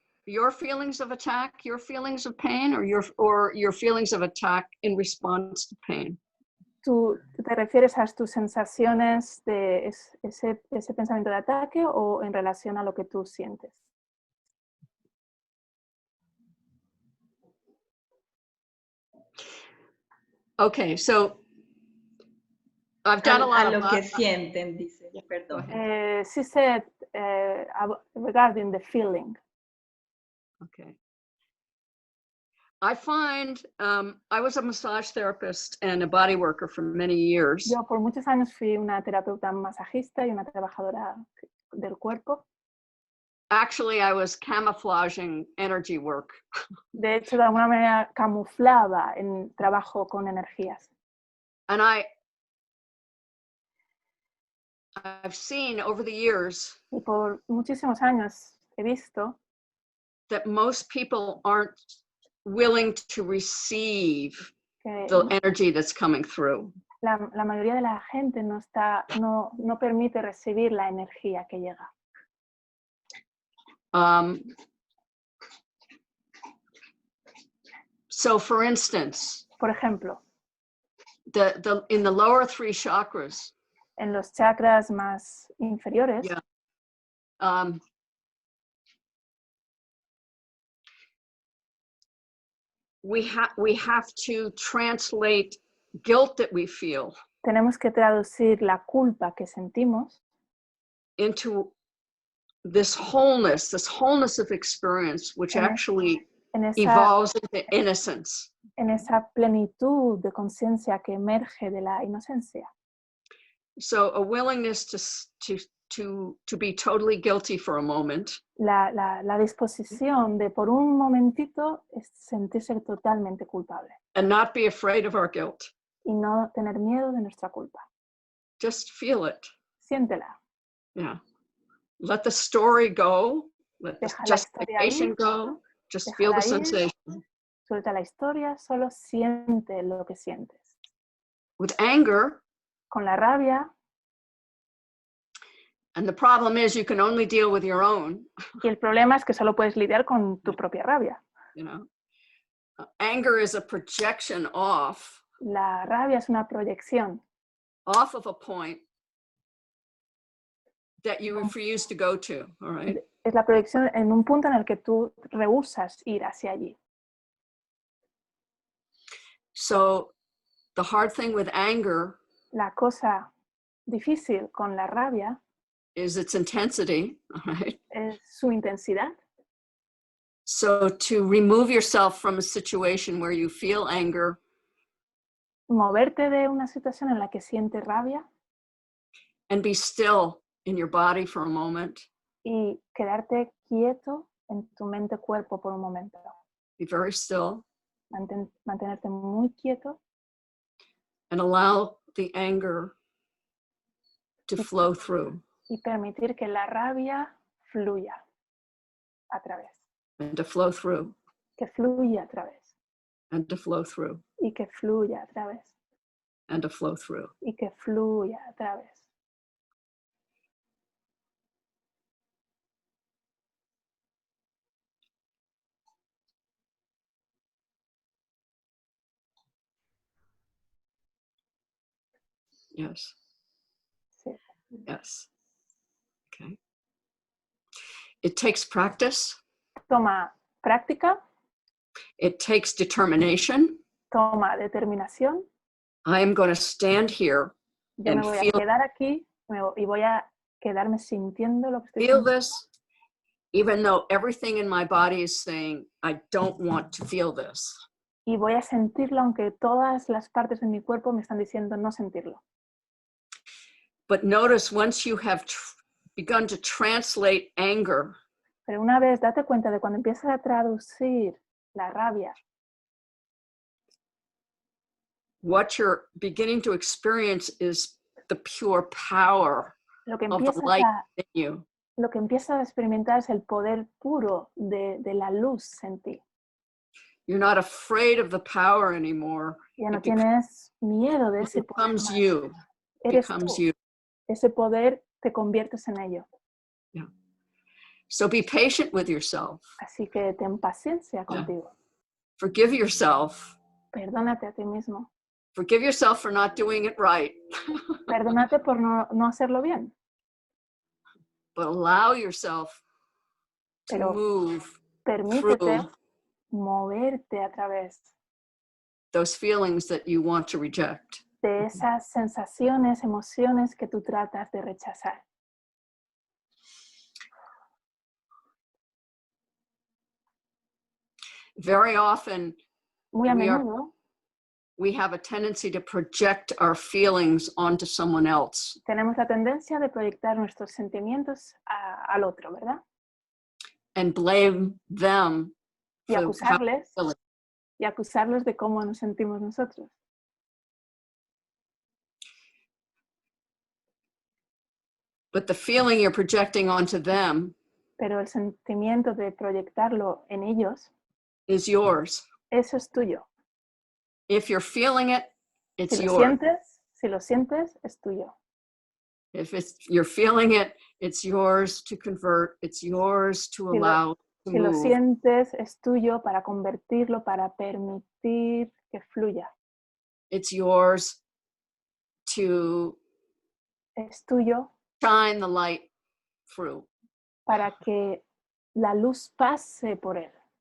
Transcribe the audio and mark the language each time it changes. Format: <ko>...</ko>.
<en>Your feelings of attack, your feelings of pain, or your feelings of attack in response to pain.</en> <es>¿Tú te refieres a tus sensaciones de ese pensamiento de ataque o en relación a lo que tú sientes?</es> <en>Okay, so I've done a lot</en> <es>of lo que sienten, dice. Perdón.</es> <en>She said regarding the feeling. Okay. I find I was a massage therapist and a body worker for many years.</en> <es>Yo por muchos años fui una terapeuta masajista y una trabajadora del cuerpo.</es> <en>Actually, I was camouflaging energy work.</en> <es>De hecho, de alguna manera camuflaba en trabajo con energías.</es> <en>And I've seen over the years</en> <es>y por muchísimos años he visto</es> <en>that most people aren't willing to receive the energy that's coming through.</en> <es>La mayoría de la gente no permite recibir la energía que llega.</es> <en>So for instance,</en> <es>por ejemplo,</es> <en>in the lower 3 chakras,</en> <es>en los chakras más inferiores,</es> <en>yeah, we have to translate guilt that we feel.</en> <es>Tenemos que traducir la culpa que sentimos</es> <en>into this wholeness of experience, which actually evolves into innocence.</en> <es>En esa plenitud de conciencia que emerge de la inocencia.</es> <en>So a willingness to be totally guilty for a moment,</en> <es>La disposición de por un momentito es sentirse totalmente culpable</es> <en>and not be afraid of our guilt.</en> <es>y no tener miedo de nuestra culpa.</es> <en>Just feel it.</en> <es>Siéntela.</es> <en>Yeah. Let the story go. Let the</en> <es>Deja la historia</es> <en>justification</en> <es>ir.</es> <en>go. Just feel the</en> <es>Déjala ir.</es> <en>sensation.</en> <es>Suelta la historia, solo siente lo que sientes.</es> <en>With anger,</en> <es>Con la rabia,</es> <en>and the problem is you can only deal with your own,</en> <es>y el problema es que solo puedes lidiar con tu propia rabia.</es> <en>you know. Anger is a projection off</en> <es>La rabia es una proyección</es> <en>of a point that you refuse to go to, all right?</en> <es>es la proyección en un punto en el que tú rehusas ir hacia allí.</es> <en>So the hard thing with anger</en> <es>La cosa difícil con la rabia</es> <en>is its intensity, all right?</en> <es>es su intensidad.</es> <en>So to remove yourself from a situation where you feel anger</en> <es>Moverte de una situación en la que sientes rabia</es> <en>and be still in your body for a moment,</en> <es>y quedarte quieto en tu mente-cuerpo por un momento.</es> <en>be very still,</en> <es>Mantenerte muy quieto</es> <en>and allow the anger to flow through</en> <es>y permitir que la rabia fluya a través.</es> <en>and to flow through</en> <es>Que fluya a través.</es> <en>and to flow through</en> <es>Y que fluya a través.</es> <en>and to flow through.</en> <es>Y que fluya a través.</es> <en>Yes.</en> <es>Sí.</es> <en>Yes. Okay. It takes practice.</en> <es>Toma práctica,</es> <en>It takes determination.</en> <es>toma determinación.</es> <en>I am going to stand here</en> <es>Yo me</es> <en>and</en> <es>voy a quedar aquí y voy a quedarme sintiendo lo que estoy</es> <en>feel</en> <es>sintiendo.</es> <en>this, even though everything in my body is saying, I don't want to feel this.</en> <es>Y voy a sentirlo aunque todas las partes de mi cuerpo me están diciendo no sentirlo.</es> <en>But notice once you have begun to translate anger,</en> <es>Pero una vez date cuenta de cuando empiezas a traducir la rabia,</es> <en>what you're beginning to experience is the pure power</en> <es>lo que</es> <en>of the light in you.</en> <es>lo que empiezas a experimentar es el poder puro de la luz en ti.</es> <en>You're not afraid of the power anymore.</en> <es>Ya no</es> <en>It</en> <es>tienes miedo de ese</es> <en>It</en> <es>poder</es> <en>becomes</en> <es>más.</es> <en>you.</en> <es>Eres</es> <en>Becomes</en> <es>tú.</es> <en>you.</en> <es>Ese poder te conviertes en ello.</es> <en>Yeah. So be patient with yourself.</en> <es>Así que ten paciencia contigo.</es> <en>Forgive yourself.</en> <es>Perdónate a ti mismo.</es> <en>Forgive yourself for not doing it right.</en> <es>Perdónate por no hacerlo bien.</es> <en>But allow yourself to</en> <es>Pero</es> <en>move</en> <es>permítete</es> <en>through</en> <es>moverte a través</es> <en>those feelings that you want to reject.</en> <es>de esas sensaciones, emociones que tú tratas de rechazar.</es> <en>Very often,</en> <es>Muy a menudo</es> <en>we have a tendency to project our feelings onto someone else.</en> <es>tenemos la tendencia de proyectar nuestros sentimientos al otro, ¿verdad?</es> <en>And blame them</en> <es>Y</es> <en>for how</en> <es>acusarles,</es> <en>they're feeling.</en> <es>y acusarlos de cómo nos sentimos nosotros.</es> <en>But the feeling you're projecting onto them</en> <es>Pero el sentimiento de proyectarlo en ellos,</es> <en>is yours.</en> <es>eso es tuyo.</es> <en>If you're feeling it, it's</en> <es>Si lo</es> <en>yours.</en> <es>sientes, es tuyo.</es> <en>If you're feeling it, it's yours to convert. It's yours to allow to</en> <es>Si lo</es> <en>move.</en> <es>sientes, es tuyo para convertirlo, para permitir que fluya.</es> <en>It's yours to</en> <es>Es tuyo</es> <en>shine the light through. para que la luz pase por él.</en>